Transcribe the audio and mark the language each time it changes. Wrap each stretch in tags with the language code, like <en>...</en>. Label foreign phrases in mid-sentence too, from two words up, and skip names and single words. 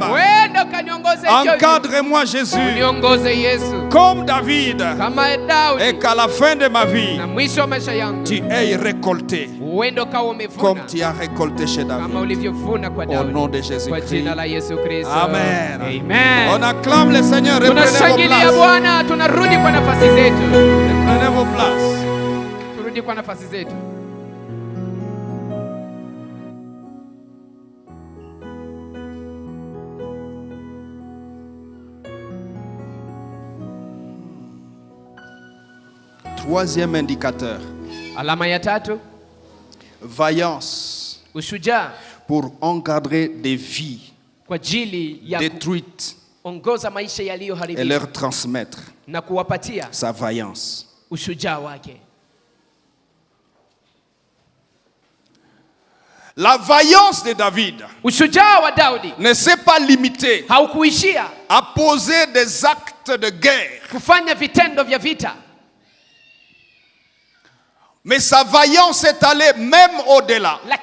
<fr>Encadre-moi Jésus, comme David, et qu'à la fin de ma vie, tu aies récolté comme tu as récolté chez David. Au nom de Jésus-Christ. Amen. On acclame le Seigneur. Reprenez vos places.</fr> <sw>Turudi kwa nafasi zetu.</sw> <fr>Troisième indicateur.</fr> <sw>Alama ya tatu. Vaillance. Ushujaa.</sw> <fr>Pour encadrer des vies</fr> <sw>kwa ajili ya</sw> <fr>détruites</fr> <sw>ongoza maisha yaliyoharibika</sw> <fr>et leur transmettre</fr> <sw>na kuwapatia</sw> <fr>sa vaillance.</fr> <sw>Ushujaa wake.</sw> <fr>La vaillance de David ne s'est pas limitée à poser des actes de guerre. Mais sa vaillance est allée même au-delà.</fr>